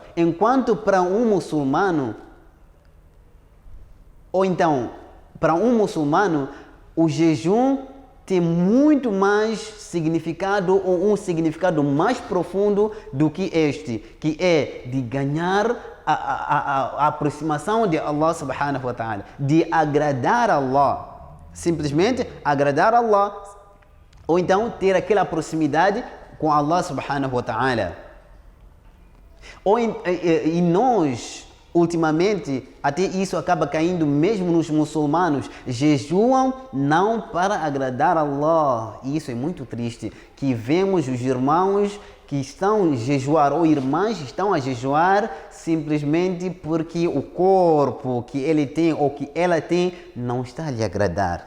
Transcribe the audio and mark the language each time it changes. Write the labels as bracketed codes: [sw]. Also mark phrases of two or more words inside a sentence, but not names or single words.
[pt] Enquanto para um muçulmano, o jejum tem muito mais significado, ou um significado mais profundo do que este, que é de ganhar a aproximação de Allah [ar] سبحانه وتعالى, [pt] de agradar a Allah, simplesmente agradar a Allah, ou então ter aquela proximidade com Allah [ar] سبحانه وتعالى. [pt] E nós, ultimamente, até isso acaba caindo mesmo nos muçulmanos, jejuam não para agradar a Allah. E isso é muito triste, que vemos os irmãos que estão a jejuar, ou irmãs estão a jejuar simplesmente porque o corpo que ele tem ou que ela tem não está a lhe agradar.